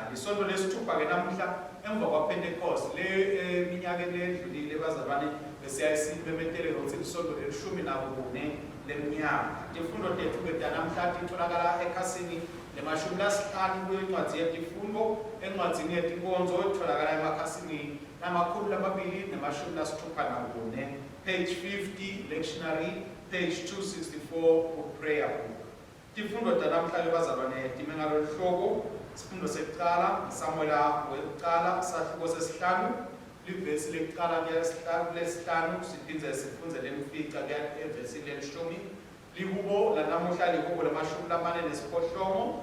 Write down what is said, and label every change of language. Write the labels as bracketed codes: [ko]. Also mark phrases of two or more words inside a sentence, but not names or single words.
[ss] Lisonto lesithupha ke namhla emva kwaPentecost le minyaka edlulile bazalwane besiyayisimemetele ukuthi lisonto lelishumi nakune leminyaka. Izifundo zethu ke namhla titholakala ekhasini lemashumi lasihlanu kwencwadi yetifundo encwadzini yetinkonzo etholakala emakhasini namakhulu lamabili nemashumi lasithupha nakune, [en] page 50 lectionary, page 264 prayer book. [ss] Tifundo tanamhla bazalwane time ngalolu hlobo. Isifundo sekuqala Samuela wekuqala sahluko sesihlanu, livesi lekuqala lesihlanu siphindze sifunze lemfica evesi lelishumi. Lihubo lanamuhla lihubo lamashumi lamane nesiphohlongo.